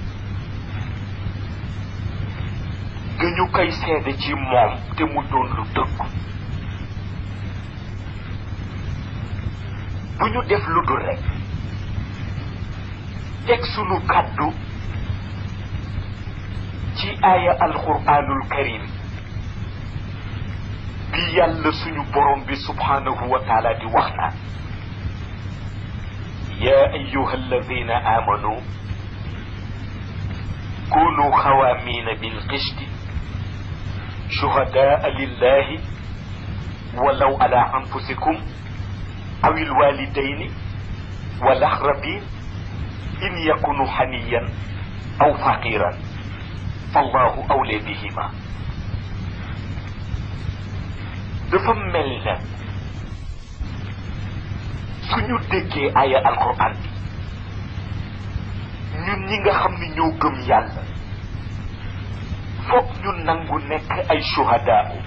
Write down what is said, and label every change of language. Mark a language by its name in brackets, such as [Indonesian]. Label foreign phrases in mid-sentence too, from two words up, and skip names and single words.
[Wolof] dañu koy seede ci moom te mu doon lu dëgg bu ñu def lu dul rek teg sunu kàddu ci aaya alquranul karim bi yàlla suñu borom bi [Arabic] سبحانه وتعالى [Wolof] di wax naan [Arabic] يا أيها الذين آمنوا كونوا خوامين بالقسط شهداء لله ولو على أنفسكم أو الوالدين والأقربين إن يكونوا حنيا أو فقيرا فالله أولى بهما [Wolof] dafa mel na suñu déggee aya alquran bi ñun ñi nga xam ni ñoo gëm yàlla foog ñu nangu nekk ay shuhadaa